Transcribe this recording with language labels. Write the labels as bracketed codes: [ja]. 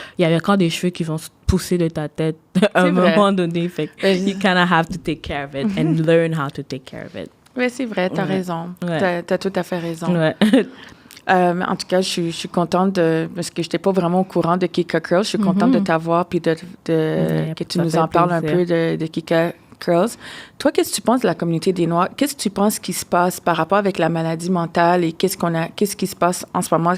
[fr] Il y a encore des cheveux qui vont se pousser de ta tête à un moment donné. Fait que [en] you kind of have to take care of it and learn how to take care of it. [fr] Oui, c'est vrai, t'as raison. Ouais. T'as tout à fait raison. Ouais. En tout cas, je suis contente parce que je n'étais pas vraiment au courant de Kika Curls. Je suis contente de t'avoir puis que tu nous en parles un peu de Kika Curls. Toi, qu'est-ce que tu penses de la communauté des Noirs? Qu'est-ce que tu penses qui se passe par rapport avec la maladie mentale et qu'est-ce qui se passe en ce moment?